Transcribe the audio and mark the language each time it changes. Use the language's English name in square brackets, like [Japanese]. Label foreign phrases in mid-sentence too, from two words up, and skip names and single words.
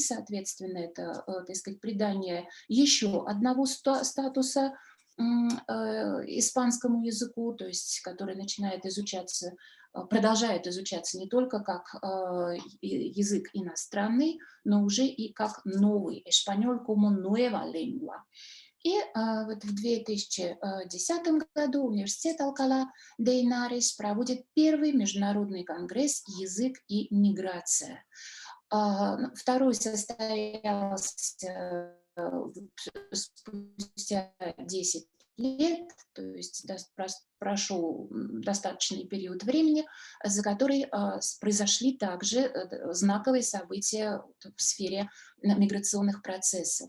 [Russian] Соответственно, это, так сказать, придание еще одного статуса испанскому языку, то есть который начинает изучаться, продолжает изучаться не только как язык иностранный, но уже и как новый, [Spanish] español como nueva lengua. [Russian] И вот в 2010 году университет Алкала де Инарес проводит первый международный конгресс «Язык и миграция». Второй состоялся спустя 10 лет, то есть прошел достаточный период времени, за который произошли также знаковые события в сфере миграционных процессов.